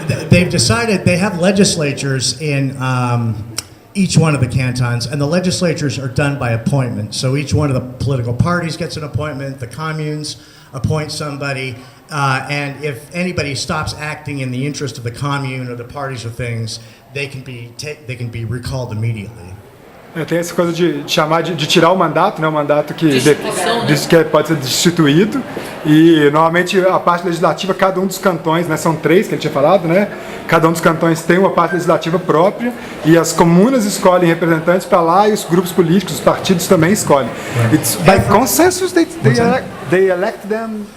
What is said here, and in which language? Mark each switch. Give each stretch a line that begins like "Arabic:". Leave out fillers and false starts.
English: They've decided they have legislatures in each one of the cantons, and the legislatures are done by appointment. So each one of the political parties gets an appointment. The communes appoint somebody, and if anybody stops acting in the interest of the commune or the parties or things, they can be recalled immediately.
Portuguese: Tem essa coisa de chamar de tirar o mandato, né? O mandato que Destituição, que pode ser destituído. E normalmente a parte legislativa, cada um dos cantões, né? São 3 que ele tinha falado, né? Cada um dos cantões tem uma parte legislativa própria e as comunas escolhem representantes para lá e os grupos políticos, os partidos também escolhem.
English: It's by consensus they elect them.